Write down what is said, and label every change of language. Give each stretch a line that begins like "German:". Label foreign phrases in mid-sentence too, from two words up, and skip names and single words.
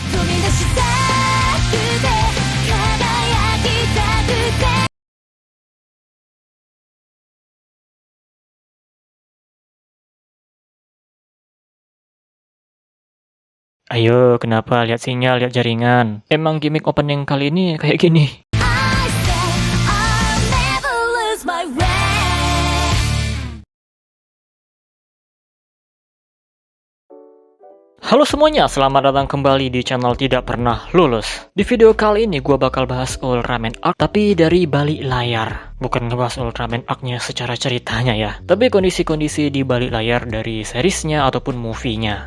Japanese: み出したくて輝きたくて
Indonesian: Ayo, kenapa lihat sinyal, lihat jaringan? Emang gimmick opening kali ini kayak gini?
English: I said I'll never lose my way.
Indonesian: Halo semuanya, selamat datang kembali di channel Tidak Pernah Lulus. Di video kali ini gue bakal bahas Ultraman Arc, tapi dari balik layar. Bukan ngebahas Ultraman Arc-nya secara ceritanya ya, tapi kondisi-kondisi di balik layar dari seriesnya ataupun movie-nya.